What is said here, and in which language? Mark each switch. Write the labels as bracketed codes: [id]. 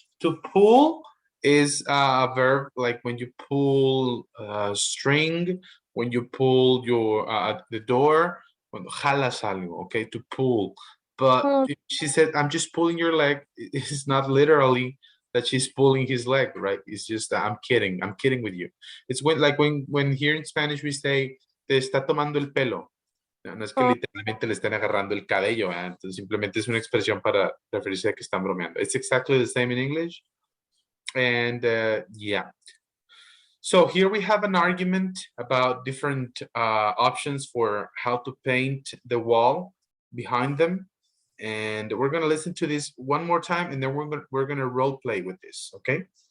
[en] To pull is a verb, like when you pull a string, when you pull your the door, when [es] jalas algo, [en] okay, to pull. But Oh. if she said, "I'm just pulling your leg," it's not literally that she's pulling his leg, right? It's just that I'm kidding with you. It's when here in Spanish we say, [es] "Te está tomando el pelo." No, no es que literalmente le estén agarrando el cabello, ¿verdad? Entonces simplemente es una expresión para referirse a que están bromeando. [en] It's exactly the same in English. And yeah. So here we have an argument about different options for how to paint the wall behind them. And we're going to listen to this one more time, and then we're gonna role play with this, okay?